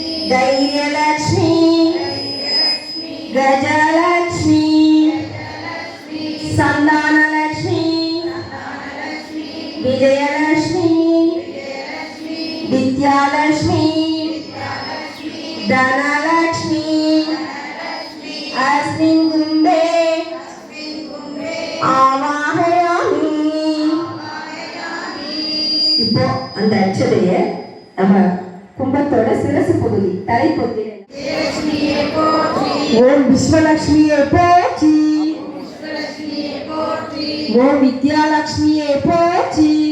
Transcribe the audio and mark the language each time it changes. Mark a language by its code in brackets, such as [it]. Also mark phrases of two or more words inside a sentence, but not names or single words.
[sa] தைரியலட்சுமி தைரியலட்சுமி கஜலட்சுமி கஜலட்சுமி சந்தானலட்சுமி சந்தானலட்சுமி விஜயலட்சுமி விஜயலட்சுமி வித்யாலட்சுமி வித்யாலட்சுமி தனலட்சுமி अस्मिन् कुम्भे आवाहयामि. [ta] இப்போ அந்த அட்சதைய நம்ம கும்பத்தோட சிரசு பகுதி தலைப்பகுதி ஓம் விஸ்வலட்சுமியே போற்றி, ஓம் வித்யாலட்சுமியே போற்றி,